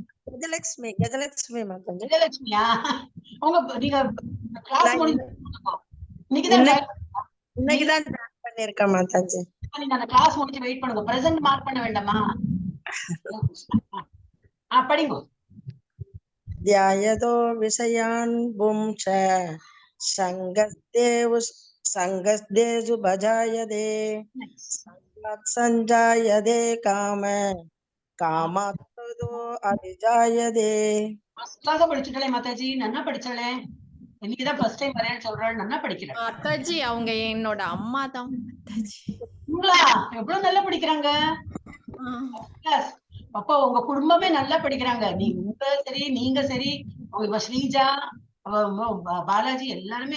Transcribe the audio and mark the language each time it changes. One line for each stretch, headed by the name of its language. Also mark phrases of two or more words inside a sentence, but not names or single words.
Tamil: கஜலட்சுமி மாதாஜி. கஜலட்சுமியா? நீங்க கிளாஸ் முடிஞ்சு இன்னைக்குதான் பண்ணிருக்கேன் மாதாஜி. நீங்க அந்த கிளாஸ் முடிஞ்சு வெயிட் பண்ணுங்க.
English: present mark
Tamil: பண்ண வேண்டாமா? படிங்க.
Sanskrit: ध्यायतो विषयान् पुंस संगस्तेषु भजायते संजायते कामात्तो अभिजायते.
Tamil: படிச்சுட்டே மாதாஜி, நன்னா படிச்சாளே. இன்னைக்குதான்
English: first time
Tamil: வரேன்னு சொல்றாள், நன்னா படிக்கிறேன் மாதாஜி. அவங்க என்னோட அம்மா தான் மாதாஜி. எவ்வளவு நல்லா படிக்கிறாங்க. அப்பா உங்க குடும்பமே நல்லா படிக்கிறாங்க. நீங்க சரி, உங்க ஸ்ரீஜா, பாலாஜி எல்லாருமே.